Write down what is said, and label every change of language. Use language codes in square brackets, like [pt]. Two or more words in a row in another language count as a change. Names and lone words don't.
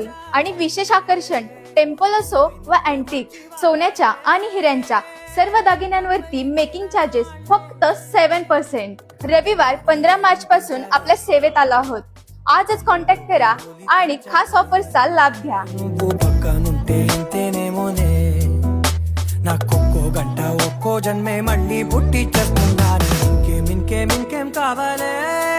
[mr] आणि विशेष आकर्षण टेम्पल असो व अँटिक, सोन्याच्या आणि हिऱ्यांच्या सर्व दागिन्यांवरती [en] making charges [mr] फक्त 7%. रविवार 15 मार्च पासून आपल्या सेवेत आलो आहोत. आजच कॉन्टॅक्ट करा आणि खास ऑफर्सचा लाभ घ्या. [te] గంట ఒక్కో జన్మే మళ్ళీ పుట్టి చేస్తున్నాను ఇంకేం కావాలి.